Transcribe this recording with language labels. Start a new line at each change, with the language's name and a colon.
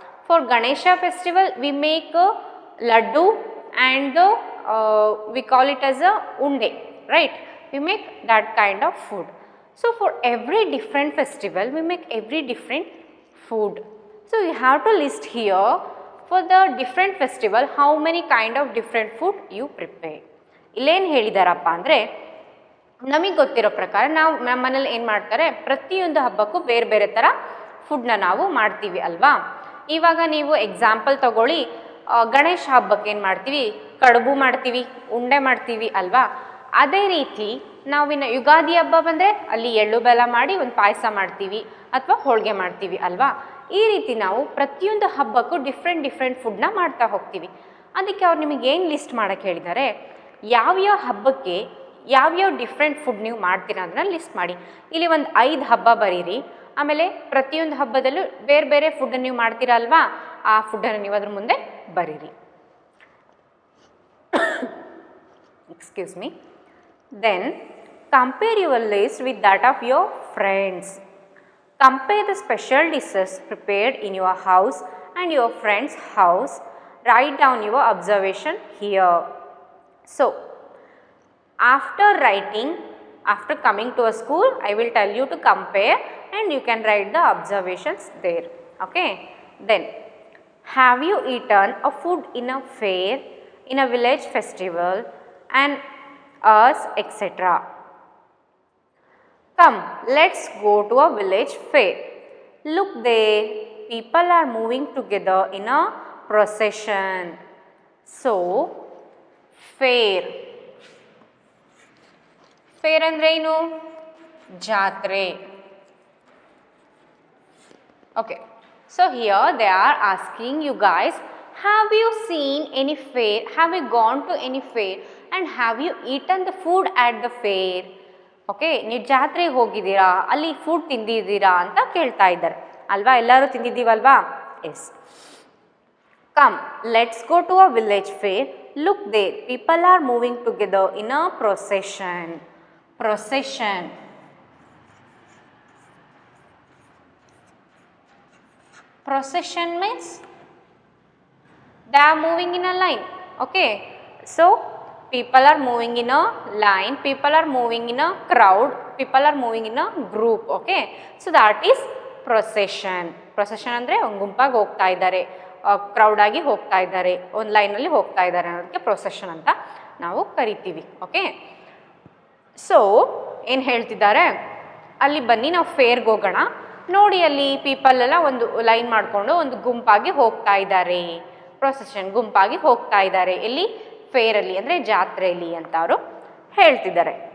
English: For Ganesha festival we make laddu and we call it as a unde, right? We make that kind of food. So for every different festival we make every different food. So you have to list here for the different festival how many kind of different food you prepare.
Kannada: ಇಲ್ಲೇನು ಹೇಳಿದಾರಪ್ಪ ಅಂದರೆ, ನಮಗೆ ಗೊತ್ತಿರೋ ಪ್ರಕಾರ ನಾವು ನಮ್ಮ ಮನೇಲಿ ಏನು ಮಾಡ್ತಾರೆ, ಪ್ರತಿಯೊಂದು ಹಬ್ಬಕ್ಕೂ ಬೇರೆ ಬೇರೆ ಥರ ಫುಡ್ನ ನಾವು ಮಾಡ್ತೀವಿ ಅಲ್ವಾ? ಇವಾಗ ನೀವು ಎಕ್ಸಾಂಪಲ್ ತಗೊಳ್ಳಿ, ಗಣೇಶ ಹಬ್ಬಕ್ಕೆ ಏನು ಮಾಡ್ತೀವಿ, ಕಡುಬು ಮಾಡ್ತೀವಿ, ಉಂಡೆ ಮಾಡ್ತೀವಿ ಅಲ್ವಾ? ಅದೇ ರೀತಿ ನಾವಿನ್ನು ಯುಗಾದಿ ಹಬ್ಬ ಬಂದರೆ ಅಲ್ಲಿ ಎಳ್ಳು ಬೆಲ್ಲ ಮಾಡಿ ಒಂದು ಪಾಯಸ ಮಾಡ್ತೀವಿ ಅಥವಾ ಹೋಳಿಗೆ ಮಾಡ್ತೀವಿ ಅಲ್ವಾ? ಈ ರೀತಿ ನಾವು ಪ್ರತಿಯೊಂದು ಹಬ್ಬಕ್ಕೂ ಡಿಫ್ರೆಂಟ್ ಫುಡ್ನ ಮಾಡ್ತಾ ಹೋಗ್ತೀವಿ. ಅದಕ್ಕೆ ಅವ್ರು ನಿಮಗೆ ಏನು ಲಿಸ್ಟ್ ಮಾಡೋಕ್ಕೆ ಹೇಳಿದ್ದಾರೆ, ಯಾವ್ಯಾವ ಹಬ್ಬಕ್ಕೆ ಯಾವ್ಯಾವ ಡಿಫ್ರೆಂಟ್ ಫುಡ್ ನೀವು ಮಾಡ್ತೀರಾ ಅದನ್ನ ಲಿಸ್ಟ್ ಮಾಡಿ. ಇಲ್ಲಿ ಒಂದು 5 ಹಬ್ಬ ಬರೀರಿ, ಆಮೇಲೆ ಪ್ರತಿಯೊಂದು ಹಬ್ಬದಲ್ಲೂ ಬೇರೆ ಬೇರೆ ಫುಡ್ಡನ್ನು ನೀವು ಮಾಡ್ತೀರಾ ಅಲ್ವಾ, ಆ ಫುಡ್ಡನ್ನು ನೀವು ಅದ್ರ ಮುಂದೆ ಬರೀರಿ.
English: Excuse me. Then compare your list with that of your friends. Compare the special dishes prepared in your house and your friend's house. Write down your observation here. So, after writing, after coming to a school, I will tell you to compare and you can write the observations there. Okay. Then, have you eaten a food in a fair, in a village festival and us, etc. Come, let's go to a village fair. Look there, people are moving together in a procession. So, fair.
Kannada: Fair andre enu? Jatre.
English: Okay. So, here they are asking you guys, have you seen any fair? Have you gone to any fair? And have you eaten the food at the fair?
Kannada: Okay, ನೀವು ಜಾತ್ರೆಗೆ ಹೋಗಿದ್ದೀರಾ, ಅಲ್ಲಿ food ತಿಂದಿದ್ದೀರಾ ಅಂತ ಕೇಳ್ತಾ ಇದ್ದಾರೆ ಅಲ್ವಾ? ಎಲ್ಲರೂ ತಿಂದಿದ್ದೀವಲ್ವಾ? S.
English: Come, let's go to a village fair. Look there, people are moving together in a procession. Procession. Procession means they are moving in a line. Okay, so people are moving in a line, people are moving in a crowd, people are moving in a group. Okay, so that is procession.
Kannada: Procession ಅಂದರೆ ಒಂದು ಗುಂಪಾಗಿ ಹೋಗ್ತಾ ಇದ್ದಾರೆ, crowd ಆಗಿ ಹೋಗ್ತಾ ಇದ್ದಾರೆ, ಒಂದು ಲೈನಲ್ಲಿ ಹೋಗ್ತಾ ಇದ್ದಾರೆ ಅನ್ನೋದಕ್ಕೆ ಪ್ರೊಸೆಷನ್ ಅಂತ ನಾವು ಕರಿತೀವಿ. ಓಕೆ, ಸೊ ಏನು ಹೇಳ್ತಿದ್ದಾರೆ, ಅಲ್ಲಿ ಬನ್ನಿ ನಾವು ಫೇರ್ಗೆ ಹೋಗೋಣ, ನೋಡಿ ಅಲ್ಲಿ ಪೀಪಲ್ ಎಲ್ಲ ಒಂದು ಲೈನ್ ಮಾಡಿಕೊಂಡು ಒಂದು ಗುಂಪಾಗಿ ಹೋಗ್ತಾ ಇದ್ದಾರೆ, ಪ್ರೊಸೆಷನ್ ಗುಂಪಾಗಿ ಹೋಗ್ತಾ ಇದ್ದಾರೆ, ಎಲ್ಲಿ ಫೇರಲ್ಲಿ ಅಂದರೆ ಜಾತ್ರೆಯಲ್ಲಿ ಅಂತ ಅವರು ಹೇಳ್ತಿದ್ದಾರೆ.